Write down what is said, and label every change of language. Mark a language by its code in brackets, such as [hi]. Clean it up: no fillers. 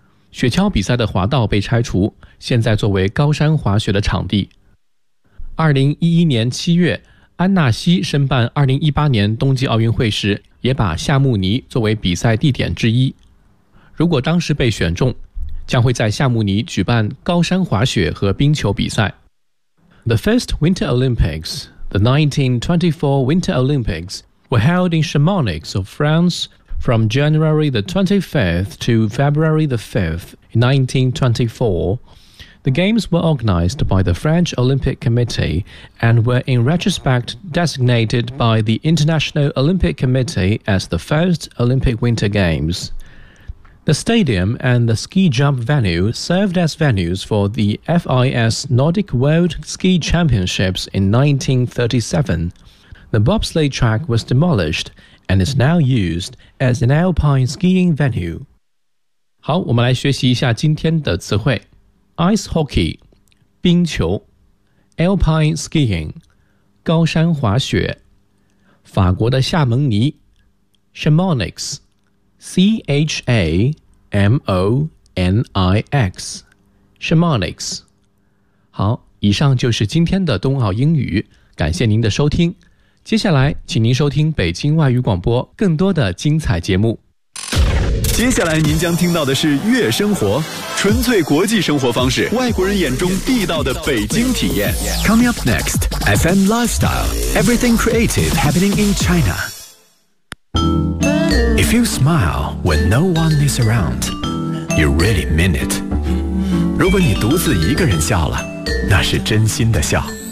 [zh] 雪橇比赛的滑道被拆除，现在作为高山滑雪的场地。 2011年7月，安纳西申办2018年冬季奥运会时，也把夏慕尼作为比赛地点之一。如果当时被选中，将会在夏慕尼举办高山滑雪和冰球比赛。 [en] The first Winter Olympics, the 1924 Winter Olympics, were held in Chamonix of France from January the 25th to February the 5th, 1924. The games were organized by the French Olympic Committee and were in retrospect designated by the International Olympic Committee as the first Olympic Winter Games. The stadium and the ski jump venue served as venues for the FIS Nordic World Ski Championships in 1937. The bobsleigh track was demolished and is now used as an alpine skiing venue. [zh] 好，我们来学习一下今天的词汇。 Ice hockey, 冰球。Alpine skiing, 高山滑雪。法国的夏蒙尼。Chamonix, C-H-A-M-O-N-I-X, Chamonix. 好，以上就是今天的冬奥英语，感谢您的收听。接下来请您收听北京外语广播更多的精彩节目。接下来您将听到的是月生活，纯粹国际生活方式，外国人眼中地道的北京体验。 [en] Coming up next, FM Lifestyle, Everything Creative Happening in China. If you smile when no one is around, you really mean it. [zh] 如果你独自一个人笑了，那是真心的笑。